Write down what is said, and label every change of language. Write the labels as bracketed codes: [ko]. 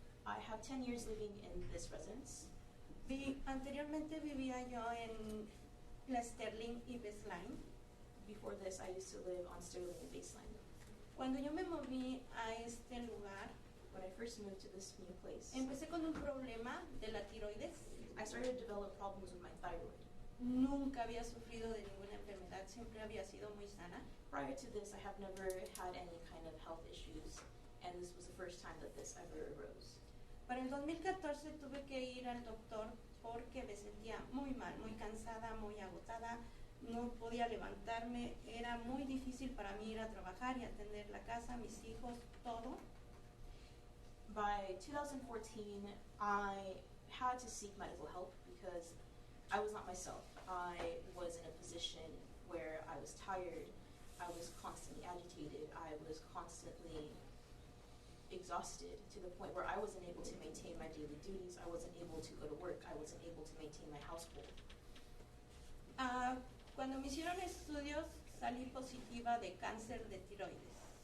[en] I have 10 years living in this residence. [es] Anteriormente vivía yo en la Sterling y Baseline. [en] Before this, I used to live on Sterling and Baseline. Cuando yo me moví a este lugar, when I first moved to this new place, empecé con un problema de la tiroides. I started to develop problems with my thyroid. [es] Nunca había sufrido de ninguna enfermedad, siempre había sido muy sana. [en] Prior to this, I have never had any kind of health issues, and this was the first time that this ever arose. [es] Para el 2014 tuve que ir al doctor porque me sentía muy mal, muy cansada, muy agotada, no podía levantarme, era muy difícil para mí ir a trabajar y atender la casa, mis hijos, todo. [en] By 2014, I had to seek medical help because I was not myself. I was in a position where I was tired, I was constantly agitated, I was constantly exhausted to the point where I wasn't able to maintain my daily duties, I wasn't able to go to work, I wasn't able to maintain my household. [es] Cuando me hicieron estudios, salí positiva de cáncer de tiroides.